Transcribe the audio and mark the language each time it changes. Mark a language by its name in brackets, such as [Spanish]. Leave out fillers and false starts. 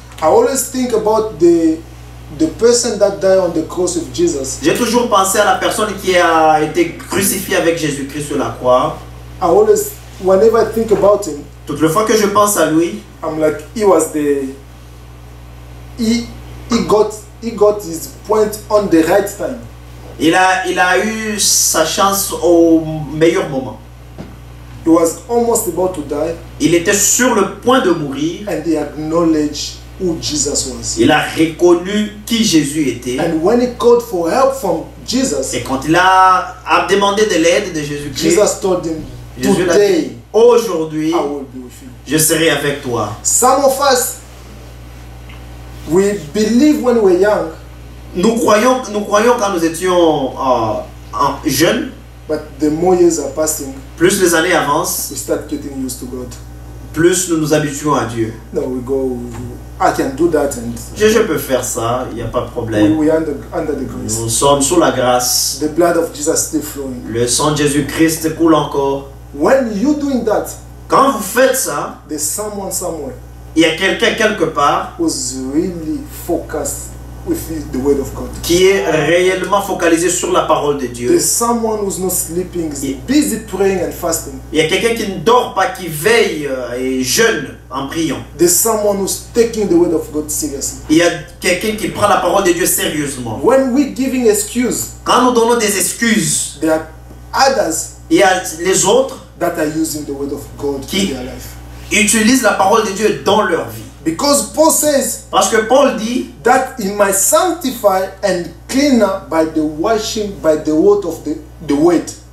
[English] I always think about the person that died on the cross of Jesus. [French] J'ai toujours pensé à la personne qui a été crucifiée avec Jésus-Christ sur la croix. [English] I always, whenever I think about him, [French] Toutes les fois que je pense à lui, [English] I'm like, he got his point on the right time. [French] il a eu sa chance au meilleur moment. [English] He was almost about to die, [French] Il était sur le point de mourir. [English] and he acknowledged who Jesus was. [French] Il a reconnu qui Jésus était. [English] And when he called for help from Jesus, [French] Et quand il a demandé de l'aide de Jésus-Christ, [English] Jesus told him, [French] Jésus l'a [English] today [French] dit, aujourd'hui, [English] I will be with you. [French] je serai avec toi. [English] Some of us, we believe when we're young, [French] Nous croyons quand nous étions jeunes, [English] but the more years are passing, [French] plus les années avancent, [English] we start getting used to God. [French] plus nous nous habituons à Dieu. [English] No, we go, I can do that, and [French] Je peux faire ça, il n'y a pas de problème. [English] we under the grace. [French] Nous sommes sous la grâce. [English] The blood of Jesus still flowing. [French] Le sang de Jésus-Christ coule encore. [English] When you doing that, [French] Quand vous faites ça, [English] there's someone somewhere [French] il y a quelqu'un quelque part [English] who's really focused with the word of God. [French] qui est réellement focalisé sur la parole de Dieu. [English] There's someone who's not sleeping, is busy praying and fasting. [French] Il y a quelqu'un qui ne dort pas, qui veille et jeûne en priant. [English] There's someone who's taking the word of God seriously. [French] Il y a quelqu'un qui prend la parole de Dieu sérieusement. [English] When we're giving excuse, [French] Quand nous donnons des excuses, [English] there are others [French] il y a les autres [English] that are using the word of God [French] Qui- [English] in their life. [French] qui utilisent la parole de Dieu dans leur vie. [English] Because Paul says [French] Parce que Paul dit [English] that he might sanctify and clean up by the washing by the word of the word.